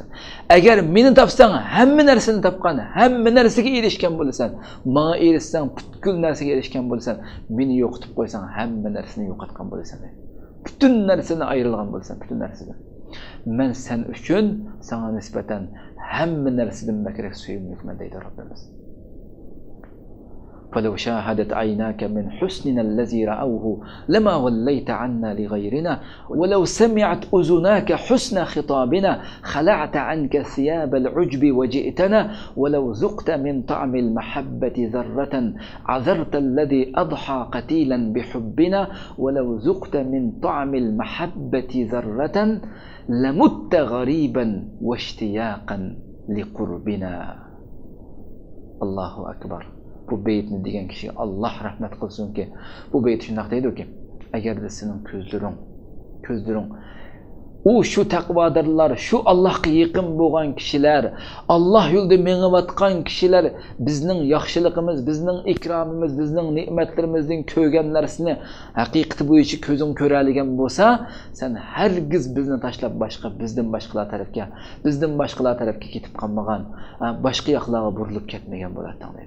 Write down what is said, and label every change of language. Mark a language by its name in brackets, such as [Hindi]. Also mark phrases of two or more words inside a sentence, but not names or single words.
[Uzbek] Agar meni topsang, hamma narsani topgan, hamma narsaga erishgan bo'lasan, menga erishsang, butkul narsaga erishgan bo'lasan, meni yo'qotib qo'ysang, hamma narsani yo'qotgan bo'lasan dedi. Butun narsani ayrilgan bo'lasan, butun narsadan. Men sen uchun sana nisbatan hamma narsadan bakrak suyumlikman deydi Rabbimiz. [Arabic] فلو شاهدت عيناك من حسننا الذي رأوه لما وليت عنا لغيرنا ولو سمعت أذناك حسن خطابنا خلعت عنك ثياب العجب وجئتنا ولو ذقت من طعم المحبة ذرة عذرت الذي أضحى قتيلا بحبنا ولو ذقت من طعم المحبة ذرة لمت غريبا واشتياقا لقربنا. الله أكبر. [Uzbek] Bu beytni degan kishi Alloh rahmat qilsinki, bu beyt shunday deydi-ki, agarda sening ko'zlaring u shu taqvodorlar, shu Allohga yaqin bo'lgan kishilar, Alloh yo'lida mengayotgan kishilar bizning yaxshiligimiz, bizning ikromimiz, bizning ne'matlarimizning ko'rgan narsani haqiqati bo'yicha ko'zing ko'radigan bo'lsa, sen hargiz bizni tashlab bizdan boshqalar tarafga ketib qolmagan, boshqa yoqlarga burilib ketmagan bo'larding deydi.